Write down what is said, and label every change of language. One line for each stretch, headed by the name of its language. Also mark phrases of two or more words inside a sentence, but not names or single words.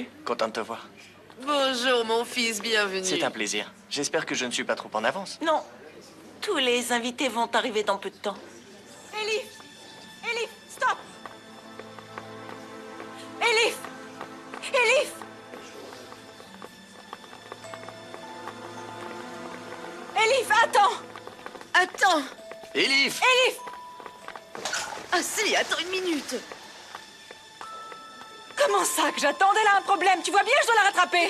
French: Content de te voir. Bonjour, mon fils, bienvenue. C'est un plaisir. J'espère que je ne suis pas trop en avance. Non. Tous les invités vont arriver dans peu de temps. Elif! Elif, stop! Elif! Elif! Elif, attends! Attends! Elif! Elif! Asli, attends une minute. Comment ça que j'attends? Elle a un problème. Tu vois bien, je dois la rattraper.